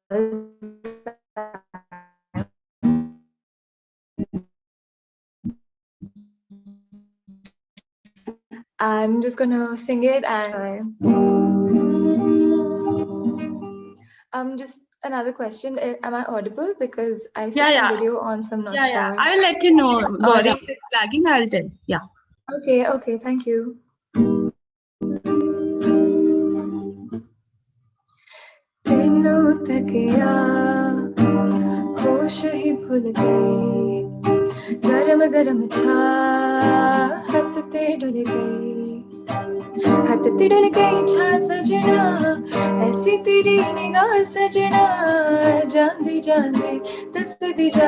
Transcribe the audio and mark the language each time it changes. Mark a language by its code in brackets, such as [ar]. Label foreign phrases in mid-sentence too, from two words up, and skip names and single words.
[en] I'm just gonna sing it and just another question. Am I audible? Because I see some video on, so I'm not sure. I will let you know, Gauri. If it's lagging, I'll tell. Yeah. Okay, thank you. [pa] ਤੈਨੂੰ ਤੱਕਿਆ ਹੋਸ਼ ਹੀ ਭੁੱਲ ਗਈ ਗਰਮ ਗਰਮ ਛਾਤ ਤੇ ਡੁੱਲ੍ਹ ਗਈ ਛਾ ਸੱਜਣਾ ਐਸੀ ਤੇਰੀ ਨਿਗਾਹ ਸੱਜਣਾ ਜਾਂਦੀ ਜਾਂਦੀ ਦੱਸ ਦੀ ਜਾ